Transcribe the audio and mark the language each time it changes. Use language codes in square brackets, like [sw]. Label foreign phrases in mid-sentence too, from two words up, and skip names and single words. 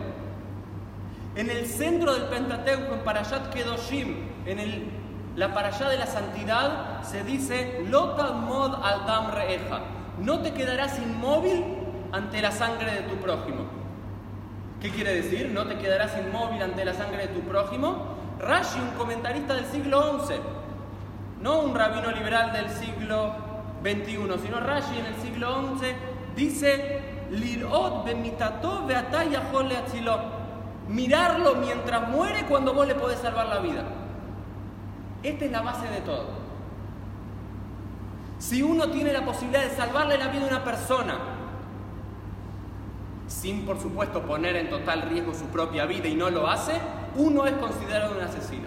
[es] En el centro del Pentateuco, en Parashat Kedoshim, en la Parashá de la Santidad, se dice [he] לא תעמוד על דם רעך, [es] no te quedarás inmóvil ante la sangre de tu prójimo. ¿Qué quiere decir? No te quedarás inmóvil ante la sangre de tu prójimo. Rashi, un comentarista del siglo XI, no un rabino liberal del siglo XXI, sino Rashi en el siglo XI, dice, [he] לראות במיתתו ואתה יכול להצילו, [es] mirarlo mientras muere cuando vos le podés salvar la vida. Esta es la base de todo. Si uno tiene la posibilidad de salvarle la vida a una persona, sin por supuesto poner en total riesgo su propia vida y no lo hace, uno es considerado un asesino.